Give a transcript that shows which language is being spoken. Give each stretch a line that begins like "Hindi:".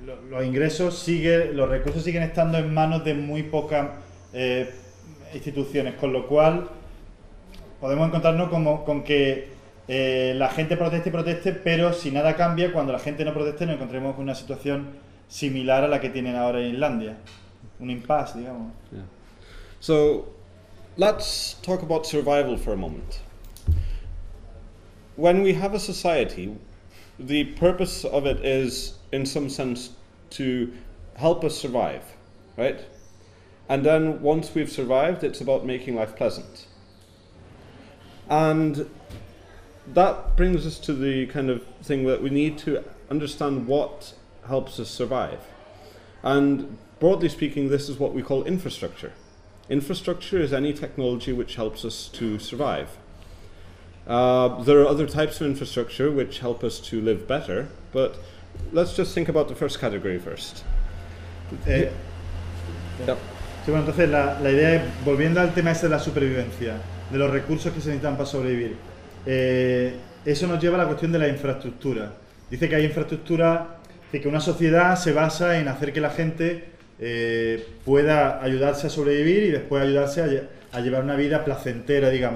Spanish: los ingresos, los recursos siguen estando en manos de muy pocas instituciones, con lo cual podemos encontrarnos con que la gente proteste y proteste, pero si nada cambia, cuando la gente no proteste, nos encontremos con una situación similar a la que tienen ahora en Islandia, un impasse, digamos.
English: Yeah. So, let's talk about survival for a moment. When we have a society, the purpose of it is, in some sense, to help us survive, right? And then, once we've survived, it's about making life pleasant. And that brings us to the kind of thing that we need to understand what helps us survive. And broadly speaking, this is what we call infrastructure. Infrastructure is any technology which helps us to survive. There are other types of infrastructure which help us to live better, but let's just think about the first category first.
Spanish: Sí, bueno, entonces la idea es, volviendo al tema ese de la supervivencia, de los recursos que se necesitan para sobrevivir, eso nos lleva a la cuestión de la infraestructura. Dice que hay infraestructura, dice que una sociedad se basa en hacer que la gente pueda ayudarse a sobrevivir y después ayudarse a llevar una vida placentera, digamos.